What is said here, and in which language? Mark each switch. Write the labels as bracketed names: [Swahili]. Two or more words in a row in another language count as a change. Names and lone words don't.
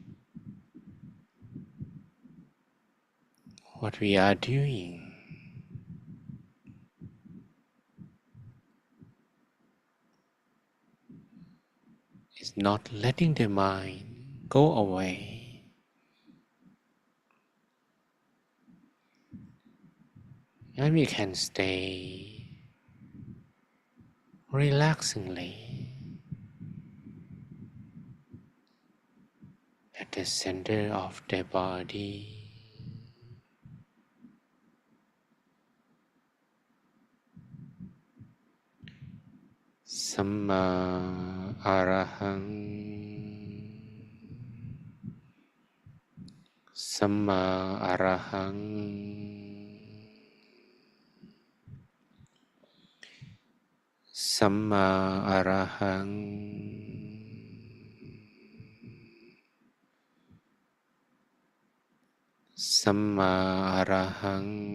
[English] What we are doing is not letting the mind go away, and we can stay relaxingly at the center of the body. [Pali] Samma Arahang Samma Arahang Samma Arahang Samma Arahang